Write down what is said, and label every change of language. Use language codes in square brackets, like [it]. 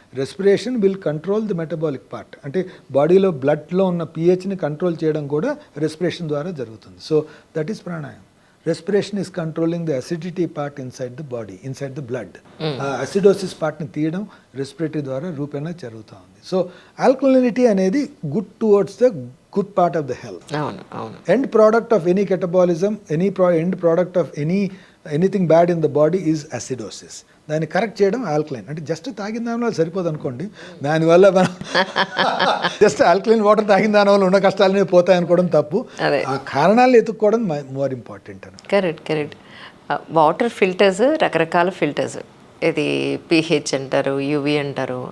[en] Respiration will control the metabolic part. [te] అంటే బాడీలో బ్లడ్లో ఉన్న pHని కంట్రోల్ చేయడం కూడా రెస్పిరేషన్ ద్వారా జరుగుతుంది. [en] So that is pranayama. Respiration is controlling the acidity part inside the body, inside the blood. [te] ఆ అసిడోసిస్ పార్ట్ని తీయడం రెస్పిరేటరీ ద్వారా రూపేణా జరుగుతూ ఉంది. [en] So alkalinity అనేది good towards the good part of the health. End product of any catabolism, end product of anything bad in the body is acidosis. [te] దాన్ని correct చేయడం ఆల్కలైన్. అంటే జస్ట్ తాగిన దాని వల్ల సరిపోదు అనుకోండి, దానివల్ల మనం జస్ట్ ఆల్కలైన్ వాటర్ తాగిన దాని వల్ల ఉన్న కష్టాలనే పోతాయి అనుకోవడం తప్పు. ఆ కారణాలు ఎత్తుక్కోవడం మోర్ ఇంపార్టెంట్ అని. కరెక్ట్. వాటర్ ఫిల్టర్స్, రకరకాల ఫిల్టర్స్, ఇది pH అంటారు, UV అంటారు.